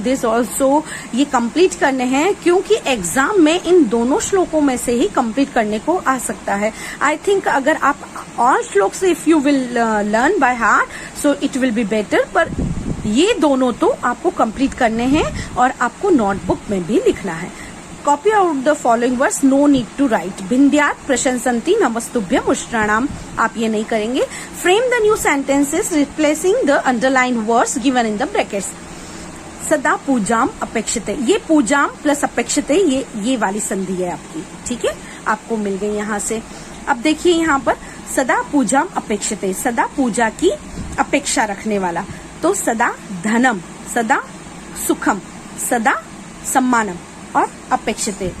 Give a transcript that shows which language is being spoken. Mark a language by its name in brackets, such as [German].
[English] this also [Hindi] ये complete करने हैं क्योंकि एग्जाम में इन दोनों श्लोकों में से ही कंप्लीट करने को आ सकता है. [English] I think [Hindi] अगर आप [English] all shlokas if you will learn by heart so it will be better, [Hindi] पर ये दोनों तो आपको कंप्लीट करने हैं और आपको नोटबुक में भी लिखना है. [English] Copy out the following words. No need to write. [Sanskrit] भिन्द्यात् प्रशंसन्ति नमस्तुभ्यम् उष्ट्राणाम. [Hindi] आप ये नहीं करेंगे. [English] Frame the new sentences replacing the underlined words given in the brackets. [Sanskrit] सदा पूजाम अपेक्षते. [Hindi] ये पूजाम प्लस अपेक्षते ये वाली संधि है आपकी. ठीक है, आपको मिल गई यहाँ से. अब देखिए यहाँ पर [Sanskrit] सदा पूजाम अपेक्षते, [Hindi] सदा पूजा की अपेक्षा रखने वाला. [Sanskrit] तो सदा धनम, सदा सुखम, सदा सम्मानम और अपेक्षते.